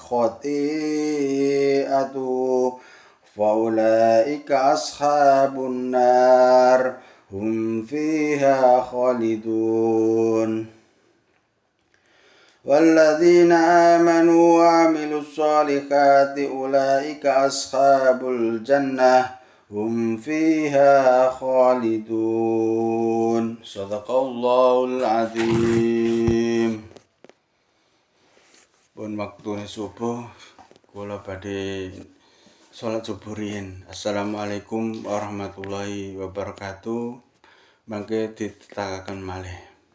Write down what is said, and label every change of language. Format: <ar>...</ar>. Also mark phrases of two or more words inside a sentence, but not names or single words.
<ar>خطيئته فأولئك أصحاب النار هم فيها خالدون والذين آمنوا وعملوا الصالحات أولئك أصحاب الجنة هم فيها خالدون صدق الله العظيم.</ar> <jv>Pun waktune subuh kula badhe salat subuh riyin.</jv> <ar>السلام عليكم ورحمة الله وبركاته.</ar> <jv>Mangke ditetahaken malih.</jv>